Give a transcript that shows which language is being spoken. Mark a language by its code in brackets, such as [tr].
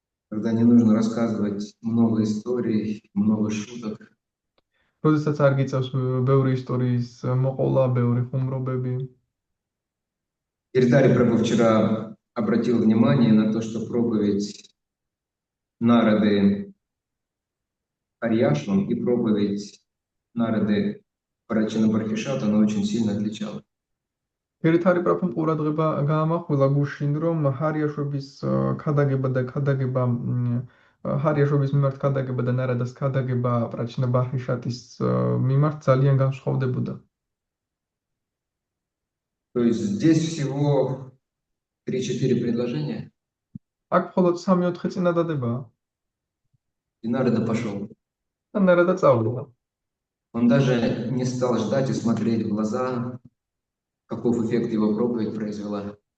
[ru] Когда не нужно рассказывать много историй, много шуток. [ka] როდესაც არ გიწევს ბევრი ისტორიის მოყოლა, ბევრი ხუმრობები. [ru] Гирдари Прабху вчера обратил внимание на то, что проповедь Нарады Харьяшвам и проповедь Нарады Парачина Бархишата, она очень сильно отличалась. [ka] ერთ-ერთი პროფემ ყურადღება გაამახვილა გუშინ, რომ ჰარიაშვების ქადაგება და ქადაგება ჰარიაშვების მიმართ ქადაგება და ნარადას ქადაგება პრაჩინა ბარჰიშატის მიმართ ძალიან განსხვავდებოდა. [ru] То есть здесь всего 3-4 предложения, [ka] აქ მხოლოდ 3-4 წინადადებაა [ru] и Нарада пошел. [ka] და ნარადა წავიდა. [ru] Он даже не стал ждать и смотреть в глаза, каков эффект его проповедь произвела.